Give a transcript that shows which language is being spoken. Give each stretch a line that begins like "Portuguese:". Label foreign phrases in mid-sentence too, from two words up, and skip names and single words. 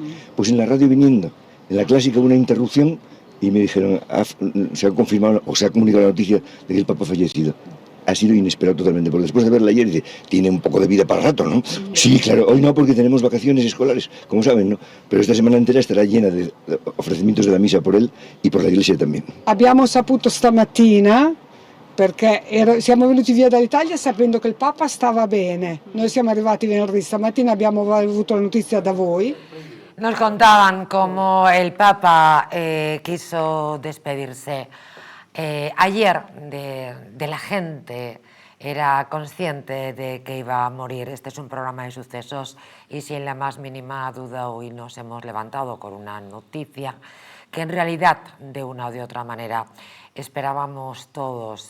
Spanish: Pues en la radio viniendo. En la clásica hubo una interrupción y me dijeron, se ha confirmado o se ha comunicado la noticia de que el Papa ha fallecido. Ha sido inesperado totalmente, porque después de verla ayer dice, tiene un poco de vida para rato, ¿no? Sí, claro, hoy no porque tenemos vacaciones escolares, como saben, ¿no? Pero esta semana entera estará llena de ofrecimientos de la misa por él y por la iglesia también.
Italian: Abbiamo saputo stamattina, perché siamo venuti via dall'Italia sapendo che il Papa stava bene. Noi siamo arrivati venerdì, stamattina abbiamo avuto la notizia da voi.
Spanish: Nos contaban cómo el Papa quiso despedirse ayer de la gente, era consciente de que iba a morir. Este es un programa de sucesos y sin la más mínima duda hoy nos hemos levantado con una noticia que en realidad de una o de otra manera esperábamos todos.